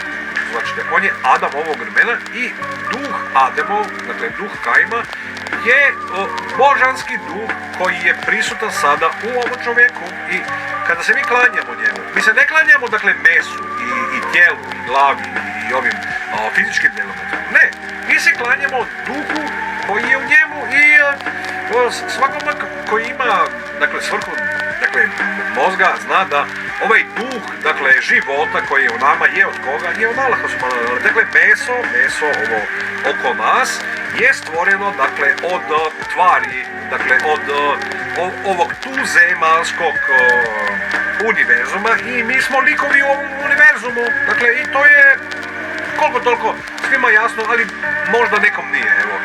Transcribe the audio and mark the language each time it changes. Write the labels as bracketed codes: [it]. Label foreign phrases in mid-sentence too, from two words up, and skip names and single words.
[bs] Znači, on je Adam ovog vremena i duh Adamov, dakle, duh Qaima, je božanski duh koji je prisutan sada u ovom čovjeku i kada se mi klanjamo njemu, mi se ne klanjamo, dakle, mesu i tijelu i glavi i ovim fizičkim dijelom. Ne, mi se klanjamo duhu koji je u njemu i svakome koji ima, dakle, svrhu, dakle, mozga zna da ovaj duh, dakle, života koji je u nama je od koga? Je od Allaha [ar] سبحانه وتعالى. [bs] Dakle, meso ovo oko nas je stvoreno, dakle, od tvari, dakle, od ovog tuzemaljskog univerzuma i mi smo likovi u ovom univerzumu. Dakle, i to je koliko toliko svima jasno, ali možda nekom nije, evo.